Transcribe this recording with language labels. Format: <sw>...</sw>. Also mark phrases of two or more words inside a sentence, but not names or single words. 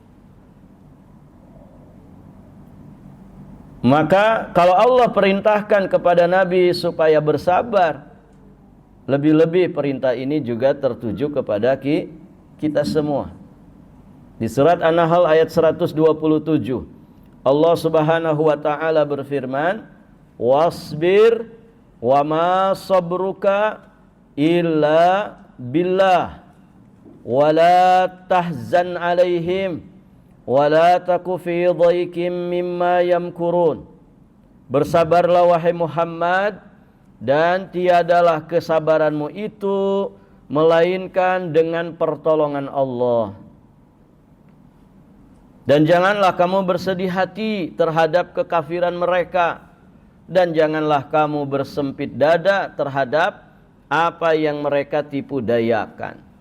<id>Maka kalau Allah perintahkan kepada Nabi supaya bersabar, lebih-lebih perintah ini juga tertuju kepada kita semua. Di surat An-Nahl ayat 127, Allah</id> <ar>سبحانه وتعالى</ar> <id>berfirman,</id> <ar>"واصبر وما صبرك إلا بالله ولا تحزن عليهم ولا تك في ضيق مما يمكرون."</ar> <id>Bersabarlah wahai Muhammad, dan tiadalah kesabaranmu itu melainkan dengan pertolongan Allah. Dan janganlah kamu bersedih hati terhadap kekafiran mereka, dan janganlah kamu bersempit dada terhadap apa yang mereka tipu dayakan.</id>